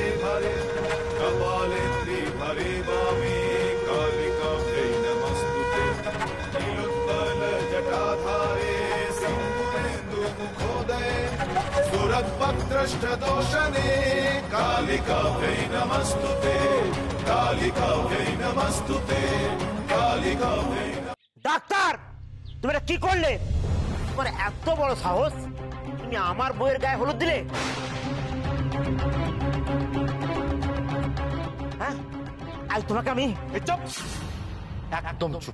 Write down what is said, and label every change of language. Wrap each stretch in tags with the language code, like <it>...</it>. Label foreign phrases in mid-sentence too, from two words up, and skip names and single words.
<sa>भरे कपालेन्द्री भरे वामे कालिकाभ्यै नमस्तुते नीलोत्पलजटाधारे सिंहेन्दुमुखोदये सुरद्भक्त्रष्टदोषणे कालिकाभ्यै नमस्तुते कालिकाभ्यै नमस्तुते कालिकाभ्यै।</sa> <bn>ডাক্তার, তুমি এটা কি করলে? তোমার এত বড় সাহস, তুমি আমার বউয়ের গায়ে হলুদ দিলে? হ্যাঁ, আজ তোমাকে আমি চুপ, একদম চুপ।</bn>